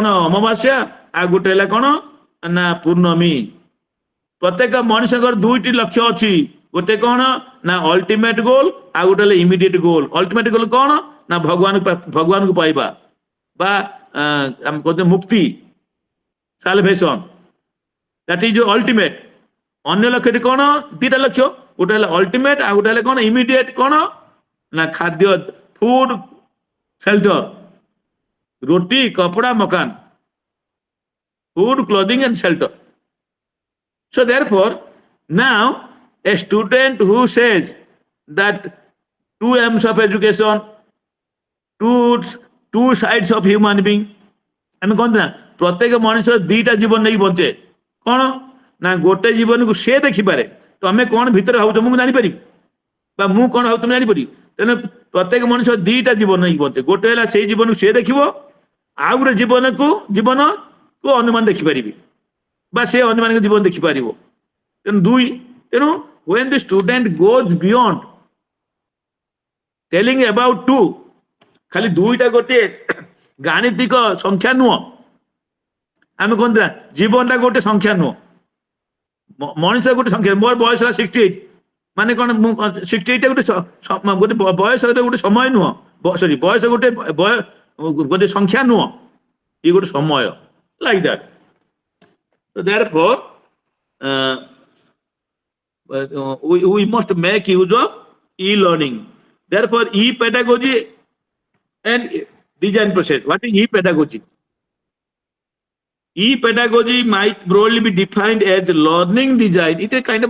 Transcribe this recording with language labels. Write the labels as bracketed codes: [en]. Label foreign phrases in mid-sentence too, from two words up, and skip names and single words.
[or] ଅମାବାସ୍ୟା ଆଉ ଗୋଟେ ହେଲା କଣ ନା ପୂର୍ଣ୍ଣମୀ ପ୍ରତ୍ୟେକ ମଣିଷଙ୍କର ଦୁଇଟି ଲକ୍ଷ୍ୟ ଅଛି ଗୋଟେ କଣ ନା [en] ultimate goal [or] ଆଉ ଗୋଟେ ହେଲା [en] immediate goal ultimate goal [or] କଣ ନା ଭଗବାନଙ୍କୁ ପାଇବା ବା ଆମେ କହୁଛେ ମୁକ୍ତି [en] salvation that is ultimate [or] ଅନ୍ୟ ଲକ୍ଷ୍ୟଟି କଣ ଦିଟା ଲକ୍ଷ୍ୟ ଗୋଟେ ହେଲା ଅଲ୍ଟିମେଟ ଆଉ ଗୋଟେ ହେଲା କଣ ଇମିଡିଏଟ କଣ ନା ଖାଦ୍ୟ [en] food shelter [hi] रोटी कपड़ा मकान [en] food clothing and shelter so therefore now a student who says that 2 aims of education two sides of human being [or] ଆମେ କହନ୍ତି ନା ପ୍ରତ୍ୟେକ ମଣିଷ ଦିଟା ଜୀବନ ନେଇ ବଞ୍ଚେ କଣ ନା ଗୋଟେ ଜୀବନକୁ ସେ ଦେଖିପାରେ ତମେ କଣ ଭିତରେ ଭାବୁଛ ମୁଁ ଜାଣିପାରିବି ବା ମୁଁ କଣ ଭାବୁ ତମେ ଜାଣିପାରିବି ତେଣୁ ପ୍ରତ୍ୟେକ ମଣିଷ ଦିଟା ଜୀବନ ନେଇ ବଞ୍ଚେ ଗୋଟେ ହେଲା ସେଇ ଜୀବନକୁ ସେ ଦେଖିବ ଆଉ ଗୋଟେ ଜୀବନକୁ ଅନୁମାନ ଦେଖିପାରିବି ବା ସେ ଅନ୍ୟମାନଙ୍କ ଜୀବନ ଦେଖିପାରିବ ତେଣୁ [en] when the student goes beyond telling about [or] 2 ଖାଲି ଦୁଇଟା ଗୋଟିଏ ଗାଣିତିକ ସଂଖ୍ୟା ନୁହଁ ଆମେ କହନ୍ତି ନା ଜୀବନଟା ଗୋଟେ ସଂଖ୍ୟା ନୁହଁ ମଣିଷ ଗୋଟେ ସଂଖ୍ୟା ମୋର ବୟସ ହେଲା 68 ମାନେ କଣ ମୁଁ 68 ଟା ଗୋଟେ ବୟସ ଗୋଟେ ସମୟ ନୁହଁ ସରି ବୟସ ଗୋଟେ ସଂଖ୍ୟା ନୁହଁ ଇଏ ଗୋଟେ ସମୟ [en] like that so therefore we must make use of e-learning therefore e-pedagogy and design process what is e-pedagogy e-pedagogy might broadly be defined as learning design it is a kind of